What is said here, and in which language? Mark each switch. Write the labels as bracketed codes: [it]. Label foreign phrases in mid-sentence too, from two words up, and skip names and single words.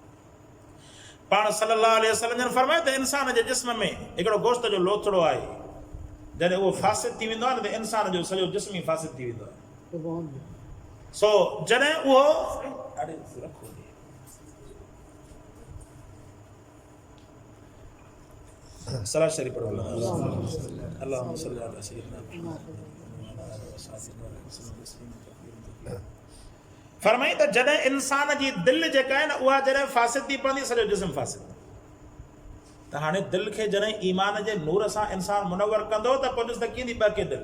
[sd] पाण [ar] صلى الله عليه وسلم [sd] ने फरमायो त इंसान जे जिस्म में हिकिड़ो गोश्त जो लोथड़ो आहे, जॾहिं उहो फासिद थी वेंदो आहे न त इंसान जो सॼो जिस्म ई फासिद थी वेंदो आहे। सो जॾहिं उहो सलाह शरीफ पढ़ो। [ar] اللهم صل على سيدنا [sd] फरमाई त जॾहिं इंसान जी दिलि जेका आहे न उहा जॾहिं फासिद थी पवंदी, सॼो जिस्म फासिद। त हाणे दिलि खे जॾहिं ईमान जे नूर सां इंसान मुनवर कंदो त पोइ ॾिस त कीअं थी ॿके दिलि।